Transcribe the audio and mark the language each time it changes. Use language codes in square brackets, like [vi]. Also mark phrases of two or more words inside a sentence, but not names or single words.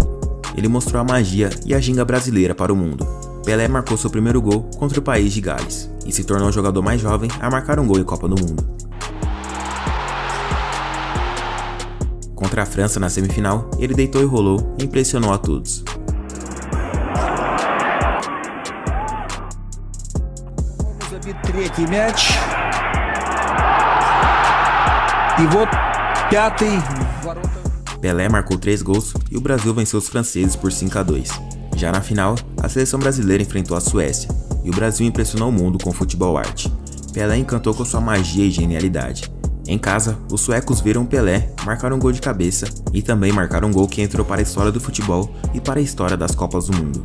[pt] Ele mostrou a magia e a ginga brasileira para o mundo. Pelé marcou seu primeiro gol contra o país de Gales, e se tornou o jogador mais jovem a marcar um gol em Copa do Mundo. Contra a França na semifinal, ele deitou e rolou e impressionou a todos. [ru] Третий мяч. И вот пятый ворота. [pt] Pelé marcou 3 gols e o Brasil venceu os franceses por 5-2. Já na final, a seleção brasileira enfrentou a Suécia e o Brasil impressionou o mundo com futebol arte. Pelé encantou com sua magia e genialidade. Em casa, os suecos viram Pelé marcar um gol de cabeça e também marcar um gol que entrou para a história do futebol e para a história das Copas do Mundo.